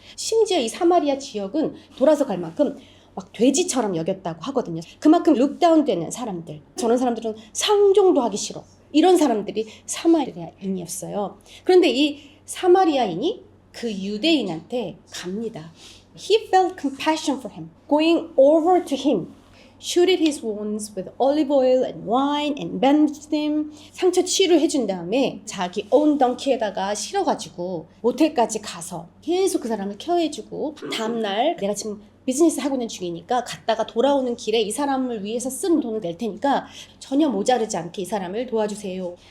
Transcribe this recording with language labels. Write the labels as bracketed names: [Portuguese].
[Korean] 심지어 이 사마리아 지역은 돌아서 갈 만큼 막 돼지처럼 여겼다고 하거든요. 그만큼 룩다운되는 사람들. 저런 사람들은 상종도 하기 싫어. 이런 사람들이 사마리아인이었어요. 그런데 이 사마리아인이 그 유대인한테 갑니다. [English] He felt compassion for him. Going over to him, shooted his wounds with olive oil and wine and bandaged him. [Korean] 상처 치료해 준 다음에 자기 [English] own donkey [Korean] 에다가 실어가지고 모텔까지 가서 계속 그 사람을 케어해주고 다음날 내가 지금 비즈니스 하고 있는 중이니까 갔다가 돌아오는 길에 이 사람을 위해서 쓴 돈을 낼 테니까 전혀 모자르지 않게 이 사람을 도와주세요.